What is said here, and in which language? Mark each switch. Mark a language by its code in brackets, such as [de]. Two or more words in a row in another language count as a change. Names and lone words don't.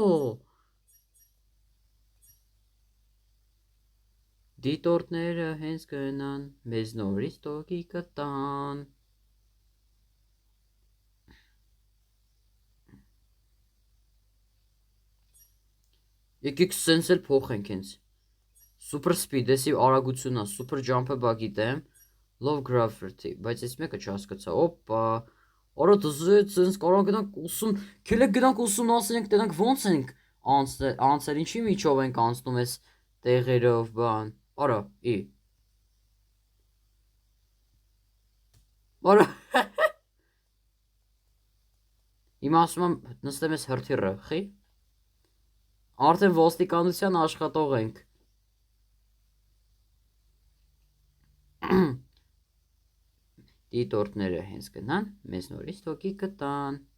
[hy] Դիտորդները հենց գնան, մեզ նորից տոկի կտան։ Եկեք սենց էլ փոխենք հենց։ [en] Super speed, [hy] դեսի արագությունա, [en] super jump- [hy] ը բա գիտեմ, [en] low gravity, [hy] բայց ես մեկը չհասկացա, օպա, արա դզեց, սենց կարող գնանք ուսում, քելեք գնանք ուսումնասիրենք, տենանք ոնց ենք անցել, ինչի միջով ենք անցնում ես տեղերով, բան, արա, արա, հիմա ասում եմ նստեմ ես հրթիրը, խի, արդեն ոստիկանության աշխատող ենք։ Դիտորդները հենց գնան, մեզ նորից տոկի կտան։